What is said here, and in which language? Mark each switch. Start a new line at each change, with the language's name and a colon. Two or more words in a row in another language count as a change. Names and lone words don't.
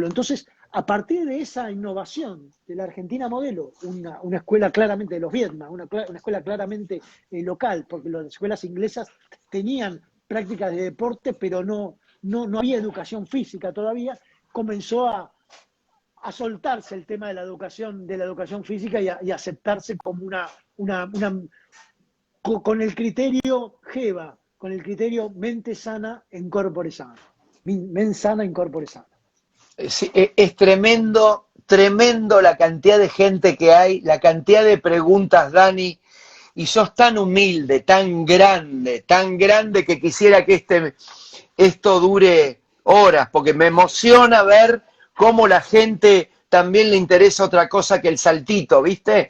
Spanish: Entonces, a partir de esa innovación de la Argentina Modelo, una escuela claramente de los Vietnam, una escuela claramente local, porque las escuelas inglesas tenían prácticas de deporte, pero no había educación física todavía, comenzó a soltarse el tema de la educación física y a aceptarse como con el criterio GEVA, con el criterio mente sana en
Latin: corpore sano. Mens sana in corpore sano.
Spanish: Sí, es tremendo, tremendo la cantidad de gente que hay, la cantidad de preguntas, Dani, y sos tan humilde, tan grande que quisiera que esto dure horas, porque me emociona ver cómo la gente también le interesa otra cosa que el saltito, ¿viste?